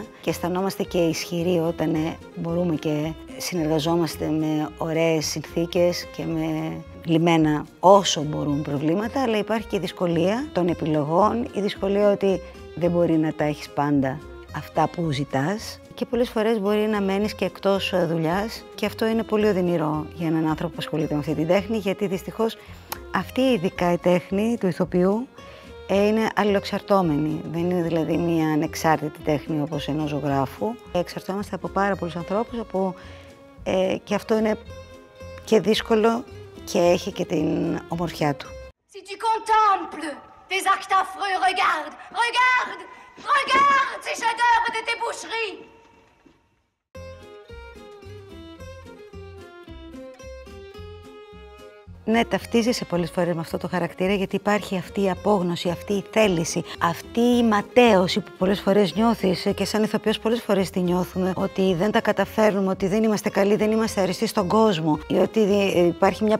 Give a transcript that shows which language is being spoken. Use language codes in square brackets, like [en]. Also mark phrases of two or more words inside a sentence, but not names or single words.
[el] και αισθανόμαστε και ισχυροί όταν μπορούμε και συνεργαζόμαστε με ωραίες συνθήκες και με λυμμένα όσο μπορούν προβλήματα, αλλά υπάρχει και η δυσκολία των επιλογών, η δυσκολία ότι δεν μπορεί να τα έχεις πάντα αυτά που ζητάς και πολλές φορές μπορεί να μένεις και εκτός δουλειάς και αυτό είναι πολύ οδυνηρό για έναν άνθρωπο που ασχολείται με αυτή την τέχνη, γιατί δυστυχώς αυτή ειδικά η τέχνη του ηθοποιού είναι αλληλοεξαρτώμενη. Δεν είναι δηλαδή μια ανεξάρτητη τέχνη όπως ενός ζωγράφου. Εξαρτώμαστε από πάρα πολλούς ανθρώπους και αυτό είναι και δύσκολο και έχει και την ομορφιά του. [fr] Si tu contemples tes actes affreux, regarde, regarde, regarde ces chefs-d'œuvre de tes boucheries. [el] Ναι, ταυτίζεσαι πολλές φορές με αυτό το χαρακτήρα γιατί υπάρχει αυτή η απόγνωση, αυτή η θέληση, αυτή η ματέωση που πολλές φορές νιώθεις και σαν ηθοποιός πολλές φορές τη νιώθουμε ότι δεν τα καταφέρνουμε, ότι δεν είμαστε καλοί, δεν είμαστε αριστοί στον κόσμο ή ότι υπάρχει μια